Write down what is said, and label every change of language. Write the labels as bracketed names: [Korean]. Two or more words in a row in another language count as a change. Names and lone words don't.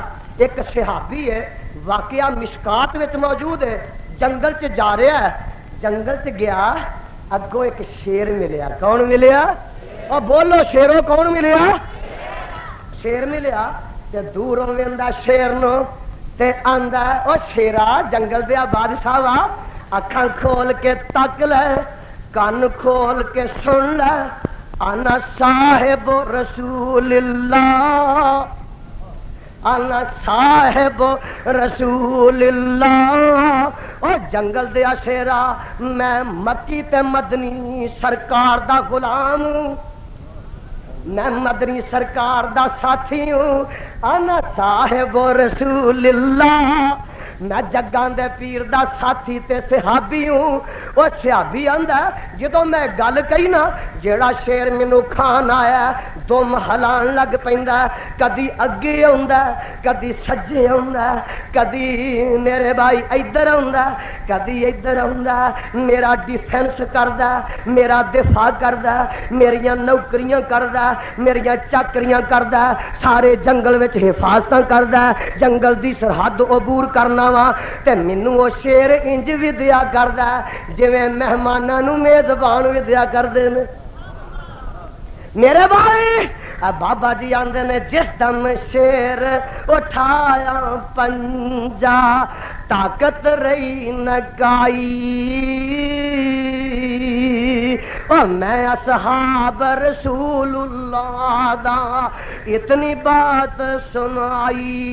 [Punjabi] ایک صحابی ہے، واقعہ مشکات وچ موجود ہے، جنگل چ جا رہا ہے، جنگل چ گیا، اگوں ایک شیر ملیا، کون ملیا؟ اور بولو شیرو کون ملیا؟ شیر ملیا، تے دوروں ویندا شیر نو تے آندا او شیرا جنگل دیا بادشاہ وا، اکھاں کھول کے تک لے، کان کھول کے سن لے، [Arabic] انا صاحب رسول اللہ، انا صاحب رسول اللہ، [Punjabi] او جنگل دیا شیرا میں مکی تے مدنی سرکار دا غلام ہوں، میں مدنی سرکار دا ساتھی ہوں، [Arabic] انا صاحب رسول اللہ، [Punjabi] میں جگاں دے پیر دا ساتھی تے صحابی ہوں۔ وہ صحابی آندا جدوں میں گل کہی نا، جیڑا شیر مینوں کھان آیا دم ہلان لگ پیندا، کدی اگے آوندا، کدی سجے آوندا، کدی میرے بھائی ادھر آوندا، کدی ادھر آوندا، میرا ڈیفینس کردا، میرا دفاع کردا، میریاں نوکریاں کردا، میریاں چاکریاں کردا، سارے جنگل وچ حفاظتاں کردا، جنگل دی سرحد عبور کرنا وا، تے مینوں او شیر انج ودیا کردا جویں مہماناں نوں میزبان ودیا کردے نے۔ میرے بھائی بابا جی آندے نے جس دم شیر اٹھایا پنجا، طاقت رہی نہ گائی، اور میں [Arabic] اصحاب رسول اللہ [Punjabi] دا اتنی بات سنائی،